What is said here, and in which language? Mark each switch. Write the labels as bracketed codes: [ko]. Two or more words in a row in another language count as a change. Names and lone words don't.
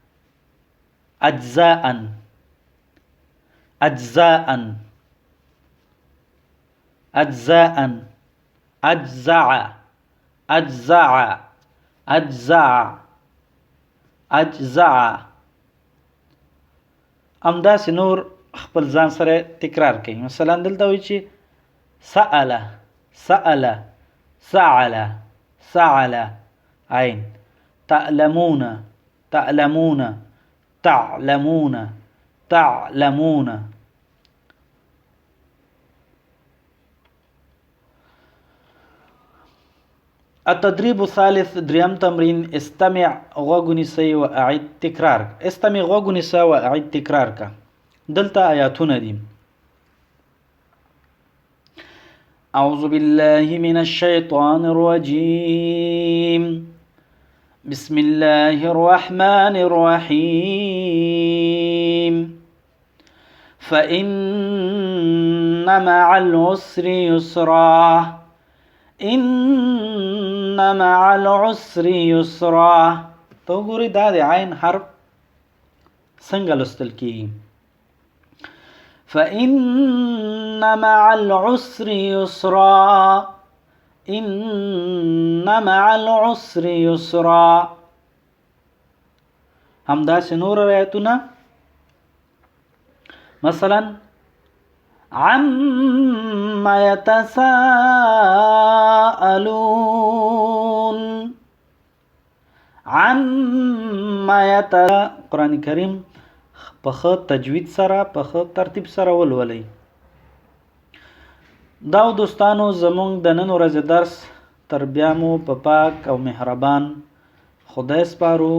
[ar] أجزاء أجزاء أجزاء. أجزع أجزع أجزع أجزع. [ps] همداسې نور خپل ځان سره تکرار کړئ. مثلا دلته وایي چې [ar] سأل سأل سعل سعل [ps] عین. [ar] تعلمون تعلمون تعلمون تعلمون. التدريب الثالث [ps] دريم تمرين. استمع غوږ ونیسئ واعد تکرار. استمع غوږ ونیسه واعد تکرار کا. دلته آیاتونه دي. [ar] أعوذ بالله من الشيطان الرجيم. بسم الله الرحمن الرحيم. فإن مع العسر يسرا إن مع العسر يسرا. [ps] تو ګوري دا د عین حرف څنګه لوستل کیږي. [ar] فإن مع العسر يسرا إن مع العسر يسرا. [ps] همداسې نور روایتونه مثلا [ar] عما يتساءلون [ps] قرآن کریم په ښه تجوید سره په ښه ترتیب سره ولولئ. دا دوستانو زمونږ د نن ورځې درس تر بیا مو په پاک او مهربان خدای سپارو.